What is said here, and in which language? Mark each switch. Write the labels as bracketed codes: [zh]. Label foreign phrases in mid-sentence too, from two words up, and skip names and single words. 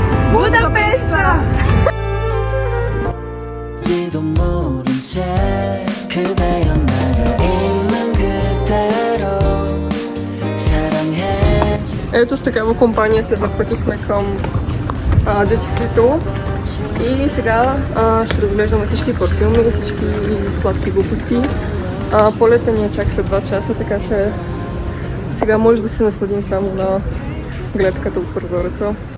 [bg] Будапешта! [ko] 지도 모른 채 그대여 나를 있는 그대로 사랑해. [bg] Ето с такава компания се запътихме към Duty Free Tool и сега ще разглеждаме всички парфюми, всички сладки глупости. Полета ни е чак след 2 часа, така че сега може да се насладим само на гледката от прозореца.